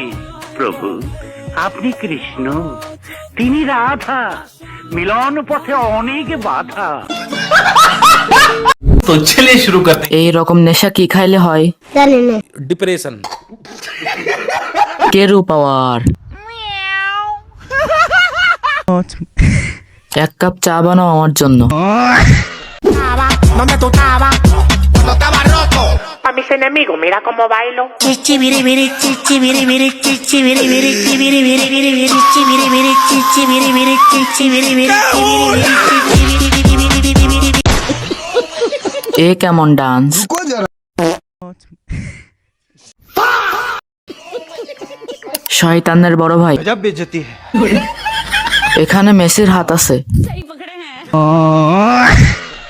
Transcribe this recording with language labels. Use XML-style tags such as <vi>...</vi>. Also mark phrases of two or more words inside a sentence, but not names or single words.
<bn>প্রভু, আপনি কৃষ্ণ, তিনি রাধা, মিলন পথে অনেক বাধা।</bn> <hi>तो चलिए शुरू करते</hi> <bn>এই রকম নেশা কি খাইলে হয়? ডিপ্রেশন। কেরু পাওয়ার। এক কাপ চা বানাও আমার জন্য।</bn> <es>A mis enemigos, mira cómo bailo. Chichi biri biri, chichi biri biri, chichi biri biri, chichi biri biri biri biri, chichi biri biri, chichi biri biri, chichi biri biri,</es> <bn>এ কেমন ডান্স! শয়তানের বড় ভাই, এখানে মেসির হাত আছে।</bn>